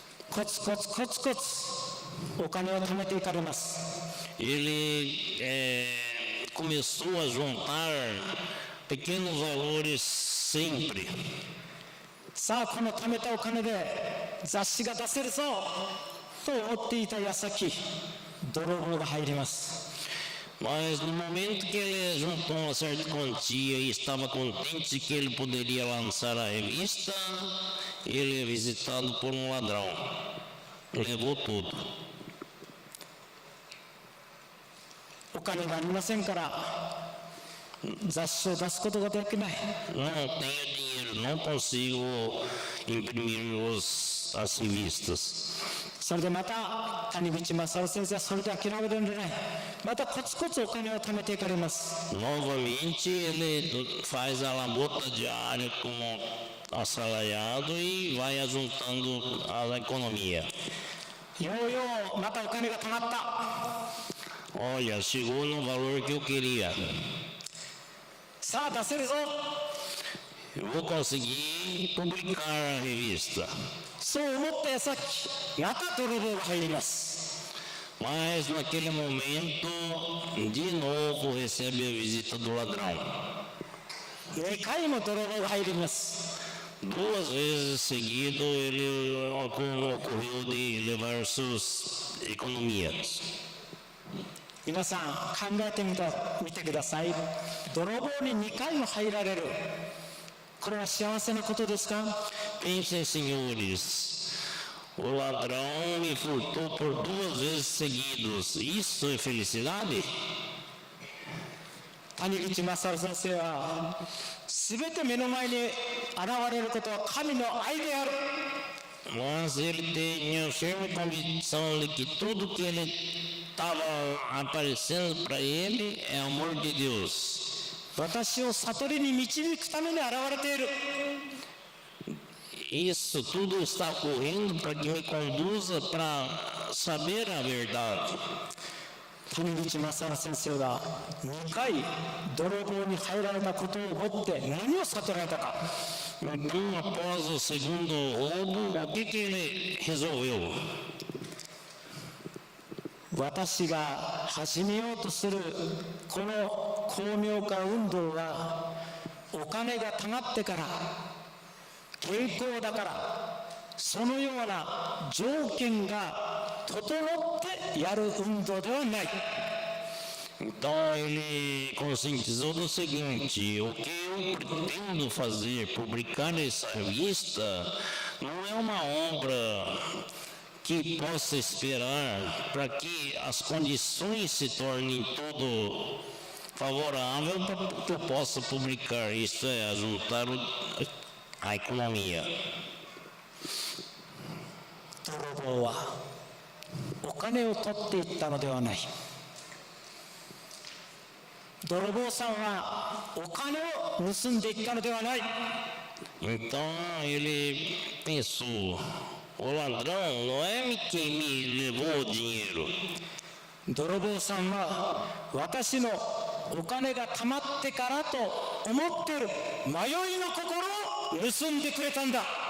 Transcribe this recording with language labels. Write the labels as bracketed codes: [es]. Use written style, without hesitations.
[ja] コツコツコツコツお金を貯めていかれます。 [pt] Ele começou a juntar pequenos valores sempre. [ja] さあこの貯めたお金で雑誌が出せるぞと思っていた矢先、泥棒が入ります。 [pt] Mas no momento que ele juntou uma certa quantia e estava contente que ele poderia lançar a revista, ele é visitado por um ladrão. Levou tudo. [ja] お金がありませんから雑誌を出すことができない。 [pt] Não tenho dinheiro, não consigo imprimir as revistas. [ja] それでまた谷口正夫先生はそれで諦めるんじゃない。またコツコツお金を貯めていかれます。 [pt] Novamente ele faz a labuta diária como assalariado e vai ajuntando a economia. [ja] ようようまたお金が貯まった。 [pt] Olha, chegou no valor que eu queria. [ja] さあ出せるぞ。 [pt] Eu vou conseguir publicar a revista. [ja] そう思った矢先、また泥棒が入ります。 [pt] Mas naquele momento, de novo recebe a visita do ladrão. [ja] 2回も泥棒が入ります。 [pt] Duas vezes seguido ele ocorreu de levar suas economias. [ja] 皆さん考えてみてください。泥棒に2回も入られる。これは幸せなことですか？ [pt] Pensem, senhores, o ladrão me furtou por 2 vezes seguidos. Isso é felicidade? [ja] 谷口正夫先生は全て目の前に現れることは神の愛である。 [pt] Mas ele tinha firme convicção de que tudo que ele estava aparecendo para ele é amor de Deus. [ja] 私を悟りに導くために現れている。 [pt] Isso tudo está ocorrendo para que me conduza para saber a verdade. [ja] 谷口正夫先生は2回泥棒に入られたことをもって何を悟られたか。 [pt] Então, após o segundo roubo, o que ele resolveu? [ja] 私が始めようとするこの巧妙化運動はお金がたまってから健康だからそのような条件が整ってやる運動ではない。 [pt] Então ele conscientizou do seguinte: o que eu pretendo fazer, publicar essa revista, não é uma obra que possa esperar para que as condições se tornem tudo favorável para que eu possa publicar. Isto é, juntar a economia. [ja] 泥棒はお金を取っていったのではない。泥棒さんはお金を盗んでいったのではない。 [pt] Então ele pensou: o ladrão não é quem me levou o dinheiro. [ja] 泥棒さんは私のお金が貯まってからと思っている迷いの心を盗んでくれたんだ。